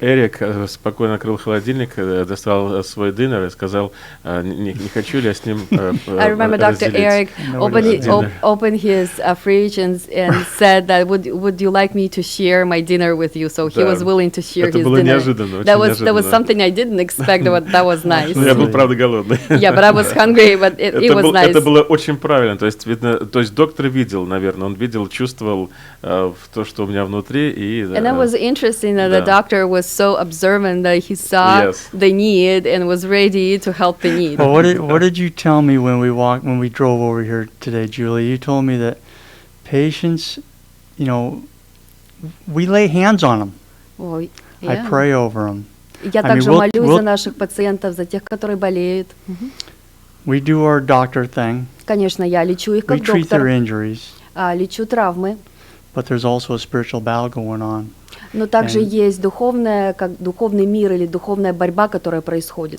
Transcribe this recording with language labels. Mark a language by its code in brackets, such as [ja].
[ru] Эрик спокойно открыл холодильник, достал свой динер и сказал, не хочу ли я с ним [en] I remember Dr. Eric opened his fridge and said that would you like me to share my dinner with you? So he was willing to share his dinner. [ru] Это было неожиданно, [en] That was something I didn't expect, but that was nice. [ru] Я был, правда, голодный. [en] Yeah, but I was hungry, but it was nice. [ru] Это было очень правильно. То есть, видно, то есть доктор видел, наверное, он видел, чувствовал то, что у меня внутри. [en] And it was interesting that the doctor was so observant that he saw the need and was ready to help the need. Well, what did you tell me when we drove over here today, Julie? You told me that patients, we lay hands on them. Oh, yeah. I pray over them. [ru] Я также молюсь за наших пациентов, за тех, которые болеют. [en] We do our doctor thing. [ru] Конечно, я лечу их как доктор. [en] We treat their injuries. [ru] Лечу травмы. [en] But there's also a spiritual battle going on. [ru] Но также есть духовный мир или духовная борьба, которая происходит.